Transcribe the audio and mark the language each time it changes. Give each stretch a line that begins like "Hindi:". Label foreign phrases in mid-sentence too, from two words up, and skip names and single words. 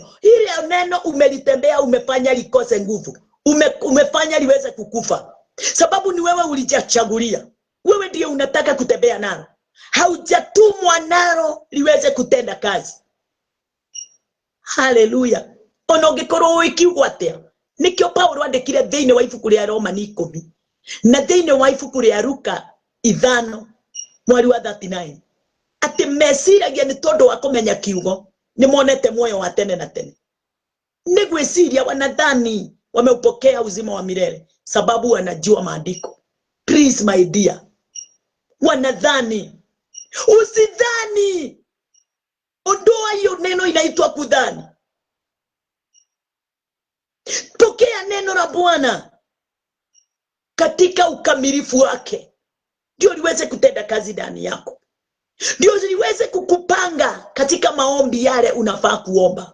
Swahili: Hili neno umelitembea, umefanya likose nguvu. Umefanya liweze kukufa. Sababu ni wewe ulijichagulia. Wewe ndiye unataka kutembea nalo. haujatumwa nalo liweze kutenda kazi. Haleluya.
Kikuyu: Ona ungikorwo wikiugwa atia, nikio Paulo andikire thiini wa ibuku ria Roma 10 na thiini wa ibuku ria Luka 5 mweri wa 39 ati mesiragia ni tondu wa kumenya kiugo ni monete moyo wa tene na tene. Ni gwiciria
Swahili: wanadhani wameupokea uzima wa milele sababu wanajua maandiko.
English: Please my dear,
Swahili: wanadhani. Usidhani. Ondoa hiyo neno inaitwa kudhani. Pokea neno la Bwana katika ukamilifu wake, ndio liweze kutenda kazi ndani yako, ndio liweze kukupanga katika maombi yale unafaa kuomba.